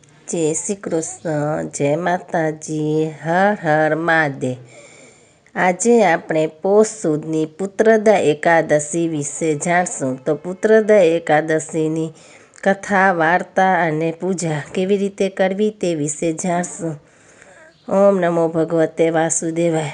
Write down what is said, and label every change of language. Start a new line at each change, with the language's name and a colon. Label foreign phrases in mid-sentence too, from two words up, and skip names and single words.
Hindi: जय श्री कृष्ण। जय माताजी। हर हर महादेव।
Gujarati: આજે આપણે પોષ સુદની પુત્રદા એકાદશી વિશે જાણશું। તો પુત્રદા એકાદશીની કથા, વાર્તા અને પૂજા કેવી રીતે કરવી તે વિશે જાણશું।
Sanskrit: ઓમ નમો ભગવતે વાસુદેવાય।